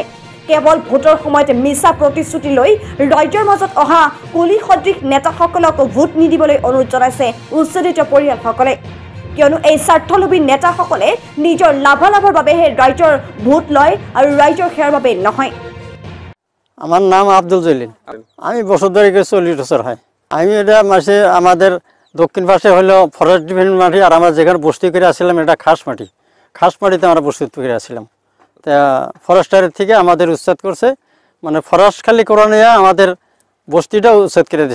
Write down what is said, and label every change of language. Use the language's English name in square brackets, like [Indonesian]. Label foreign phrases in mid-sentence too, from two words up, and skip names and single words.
[Assamese] কেৱল ভোটৰ সময়তে মিছা প্ৰতিশ্ৰুতি লৈ ৰাইজৰ মাজত অহা কুলি সদৃশ নেতাসকলক ভোট নিদিবলৈ অনুৰোধ জনাইছে উচ্ছেদিত পৰিয়ালসকলে, কিয়নো এই স্বাৰ্থলোভী নেতাসকলে নিজৰ লাভালাভৰ বাবেহে ৰাইজৰ ভোট লয় আৰু ৰাইজৰ সেৱাৰ বাবে নহয়। [Bangla] আমার নাম আব্দুল জলিল। আমি বছর ধরে 40 বছর হয়। আমি এটা মাসে আমাদের দক্ষিণ পাশে হলো [English] forest department [Bangla] মাটি, আর আমরা যেখানে বস্তি করে আসছিলাম এটা খাস মাটিতে আমরা বস্তি করে আসছিলাম। তা ফরেস্টারের থেকে আমাদের উচ্ছেদ করছে, মানে ফরেস্ট খালি করে নিয়ে আমাদের বস্তিটা উচ্ছেদ করে দিছে।